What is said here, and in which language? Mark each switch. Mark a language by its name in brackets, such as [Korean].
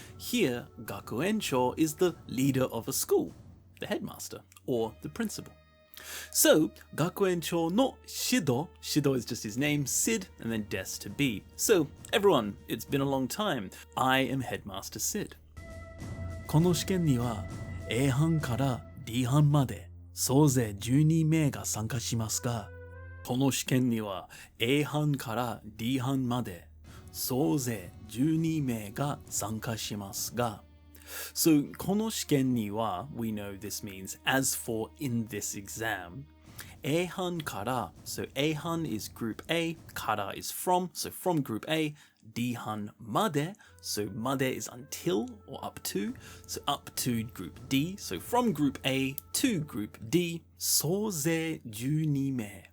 [English] Here, gakuencho is the leader of a school, the headmaster, or the principal. So, [Japanese] gakuencho no shido, [English] shido is just his name, Sid, and then des to be. So, everyone, it's been a long time. I am Headmaster Sid. [Japanese] この試験には A 班から D 班まで総勢12名が参加しますが、この試験には A 班から D 班まで総勢12名が参加しますが、So この試験には [English] we know this means as for in this exam. [Japanese] A 班から [English] so A 班 is group A, から is from, so from group A, [Japanese] D 班まで [English] so まで is until or up to, so up to group D, so from group A to group D, [Japanese] 総勢12名.